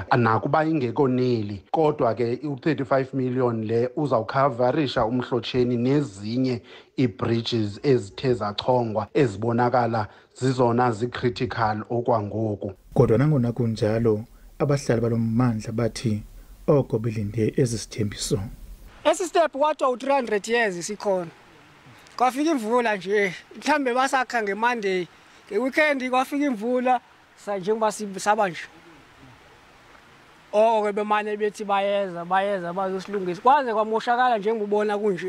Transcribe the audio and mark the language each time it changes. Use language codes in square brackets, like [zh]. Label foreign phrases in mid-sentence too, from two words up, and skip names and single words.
[xh] Nakuba ingekoneli kodwa ke u-35 million le uzawucoverisha umhlotsheni nezinye i-bridges ezithe zachongwa ezibonakala zizona zi-critical okwangoku. Kodwa nangona kunjalo abahlali balommandla bathi oko belinde ezisithembiso. Esi step kwathi 300 years sikhona. [zu] Kwafika imvula nje, mhlambe basakha ngeMonday, ngeweekend kwafika imvula njengoba saba nje. Ke bemane bethi bayeza bazosilungisa. Kwaze kwamoshakala njengobona kunje.